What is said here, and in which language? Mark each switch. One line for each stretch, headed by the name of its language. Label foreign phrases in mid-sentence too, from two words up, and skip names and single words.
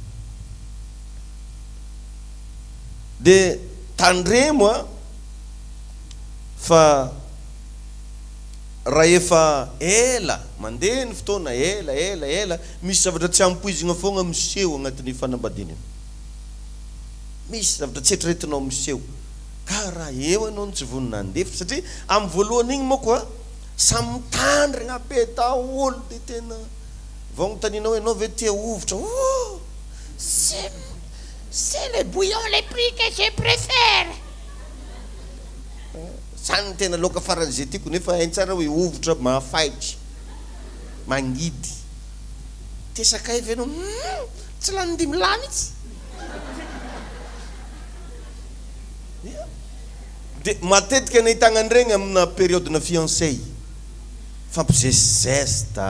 Malagasy: De tandremo fa raha efa ela mandeha ny fotoana ela misy zavatra tsy ampoizina foagna miseho agnatin'ny fanambadiana. Misy zavatra tsy eritreretinao miseho. Ka raha eo anao no tsy vonina andefitra satria amin'ny voalohany igny moa samy mitandrina be daholo de tena vao gnotaninao ianao ve tia ovitra.
French: Oh, c'est le bouillon le prix que je préfère.
Malagasy: Sany tena loka faran'izay tiako nefa hainy tsara hoe ovitra mahafaitry mangidy. Tesakay ve anao tsy lany 5 lany itsy. De matetika nahitagna an'iregny amina période na fiancé.